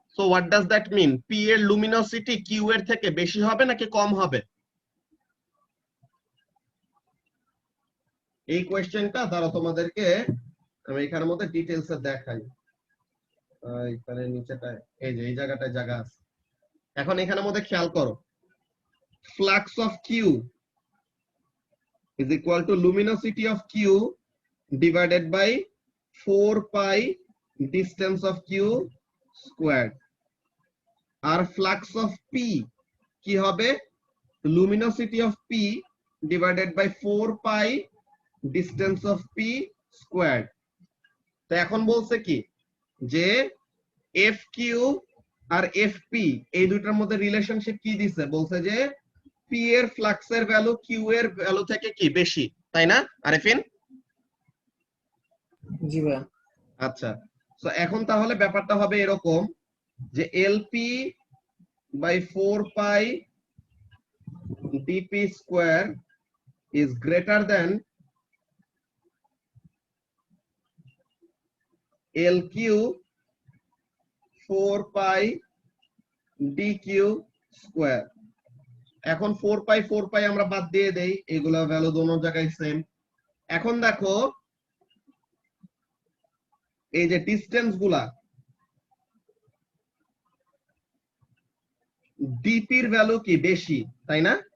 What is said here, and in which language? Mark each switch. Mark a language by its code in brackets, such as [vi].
[en] so what does that mean, [bn] P এর luminosity Q এর থেকে বেশি হবে নাকি কম হবে? এই কোয়েশ্চেনটা দ্বারা তোমাদেরকে আমি এখানের মধ্যে ডিটেইলস এ দেখাই। এখানে নিচেটায় এই যে এই জায়গাটায় জায়গা আছে। এখন এখানের মধ্যে খেয়াল করো, [en] flux of Q is equal to luminosity of q divided by 4 pi distance of q squared, আর flux of p [bn] কি হবে, [en] luminosity of p divided by 4 pi distance of p squared। [bn] তো এখন বলছে কি যে fq আর fp এই দুইটার মধ্যে রিলেশনশিপ কি দিছে, বলছে যে p এর ফ্লাক্সের ভ্যালু q এর ভ্যালু থেকে কি বেশি, তাই না আরিফিন? জি ভাইয়া। আচ্ছা, তো এখন তাহলে ব্যাপারটা হবে এরকম যে [en] lp by 4 pi dp square is greater than lq 4 pi dq square। [bn] এখন 4 পাই আমরা বাদ দিয়ে দেই, এগুলা ভ্যালু দোনো জায়গায় সেম। এখন দেখো এই যে ডিসটেন্স গুলা, ডিপির ভ্যালু কি বেশি, তাই না?